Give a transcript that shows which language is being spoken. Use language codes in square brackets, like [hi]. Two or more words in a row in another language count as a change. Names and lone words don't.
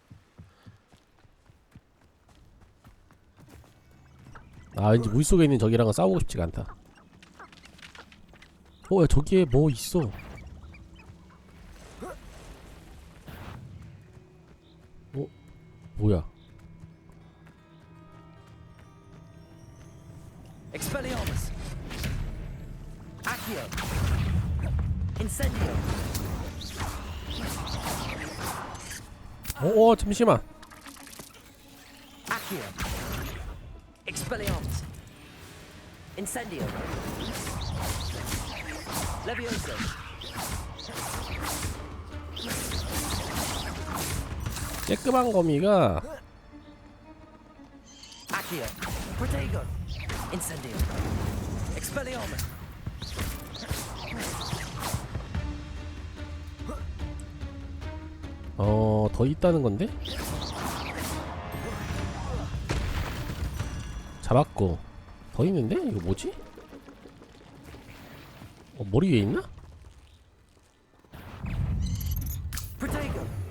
[ko] 아, 왠지 물속에 있는 적이랑은 싸우고 싶지가 않다. 야, 저기에 뭐 있어. 뭐야? [la] Expelliarmus. Accio. Incendio. [ko] 잠시만. [la] Accio. Expelliarmus. Incendio. Levioso. [ko] 쬐끄만 거미가 [la] Accio. Protego. Incendio. Expelliarmus. [ko] 더 있다는 건데? 잡았고. 더 있는데? 이거 뭐지? 머리 위에 있나? [la] Protego.